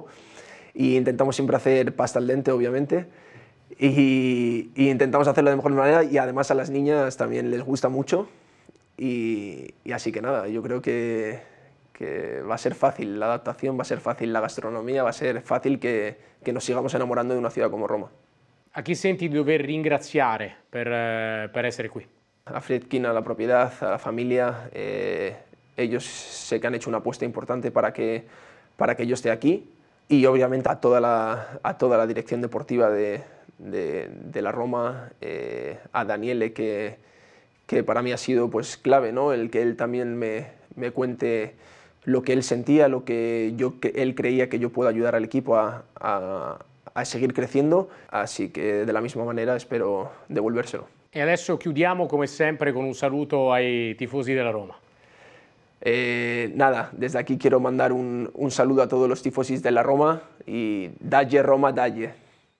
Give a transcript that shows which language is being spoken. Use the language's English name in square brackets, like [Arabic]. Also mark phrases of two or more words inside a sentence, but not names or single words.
[Spanish] Y intentamos siempre hacer pasta al dente, obviamente. Y intentamos hacerlo de mejor manera y además a las niñas también les gusta mucho y así que nada, yo creo que va a ser fácil la adaptación, va a ser fácil la gastronomía, va a ser fácil que nos sigamos enamorando de una ciudad como Roma. [Italian] A chi senti di dover ringraziare per essere qui? [Spanish] A Friedkin, a la propiedad, a la familia, ellos sé que han hecho una apuesta importante para que yo esté aquí y obviamente a toda la dirección deportiva de la Roma, a Daniele, que para mí ha sido pues clave, ¿no? El que él también me cuente lo que él sentía, lo que él creía que yo puedo ayudar al equipo a seguir creciendo, así que de la misma manera espero devolvérselo. [Italian] E adesso chiudiamo come sempre con un saluto ai tifosi della Roma. [Spanish] Nada, desde aquí quiero mandar un saludo a todos los tifosis de la Roma y [Italian] dalle Roma, dalle.